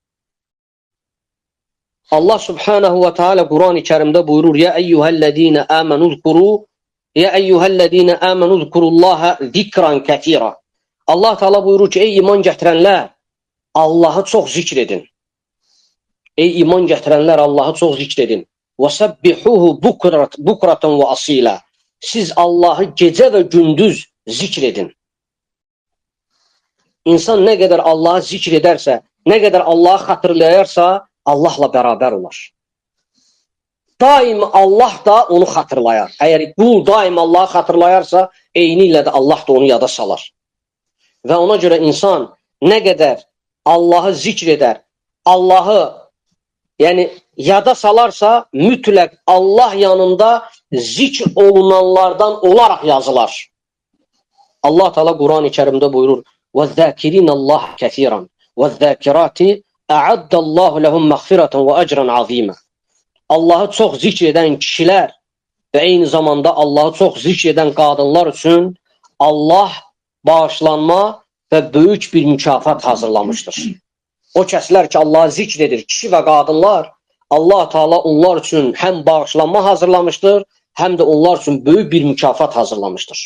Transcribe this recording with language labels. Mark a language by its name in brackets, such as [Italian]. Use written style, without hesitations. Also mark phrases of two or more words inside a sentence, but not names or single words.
[Azerbaijani] Allah subhanahu və teala Quran-ı Kərimdə buyurur: [Arabic] "يا أيها الذين آمنوا اذكروا يا أيها الذين آمنوا اذكروا الله ذكرا كثيرا." [Azerbaijani] Allah Teala buyurur ki, ey iman gətirənlər, Allahı çox zikr edin. Ey iman gətirənlər, Allahı çox zikr edin. [Arabic] وَسَبِّحُوهُ بُكْرَةً وَأَصِيلًا [Azerbaijani] Siz Allahı gecə və gündüz zikr edin. İnsan nə qədər Allahı zikr edərsə, nə qədər Allahı xatırlayarsa, Allahla bərabər olar. Daim Allah da onu xatırlayar. Əgər qul daim Allahı xatırlayarsa, eyni ilə də Allah da onu yada salar. Və ona görə insan nə qədər Allahı zikr edər, Allahı yada salarsa, mütləq Allah yanında zikr olunanlardan olaraq yazılar. Allah Teala Quran-ı Kərimdə buyurur: [Arabic] وَالذَّاكِرِينَ اللّٰهَ كَثِيرًا وَالذَّاكِرَاتِ أَعَدَّ اللّٰهُ لَهُمْ مَغْفِرَةً وَأَجْرًا عَظِيمًا [Azerbaijani] Allahı çox zikr edən kişilər və eyni zamanda Allahı çox zikr edən qadınlar üçün Allah bağışlanma və böyük bir mükafat hazırlamışdır. O kəslər ki, Allahı zikr edir, kişi və qadınlar, Allah Teala onlar üçün həm bağışlanma hazırlamışdır, həm də onlar üçün böyük bir mükafat hazırlamışdır.